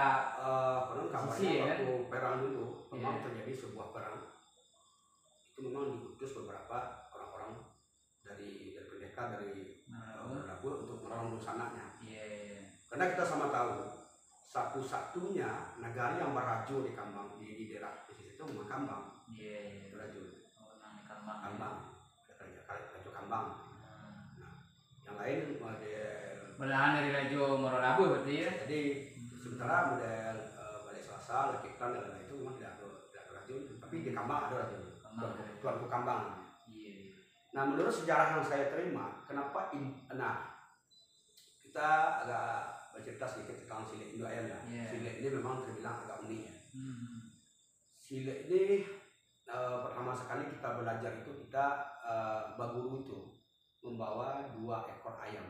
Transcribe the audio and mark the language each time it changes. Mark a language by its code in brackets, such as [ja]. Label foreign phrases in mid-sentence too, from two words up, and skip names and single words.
[id] konon kabarnya waktu perang dulu memang terjadi sebuah perang. Itu memang diutus beberapa orang-orang dari pendekar dari Merolabu untuk menolong dusananya. Karena kita sama tahu satu-satunya negara yang berajo di Kambang di daerah pesisir itu memang Kambang. Berajo. Kambang. Rajo Kambang. Yang lain belahan dari Rajo Merolabu berarti ya. Jadi sementara model Balai Selasa, Lakitan dan lain-lain itu memang tidak ada rajo, tapi di Kambang ada rajo. Tuanku Kambang. Nah, menurut sejarah yang saya terima, kenapa kita agak bercerita sedikit tentang Sile Indo Ayam ya. Sile ini memang terbilang agak unik ya. Sile ini pertama sekali kita belajar itu kita baguru itu membawa 2 ekor ayam.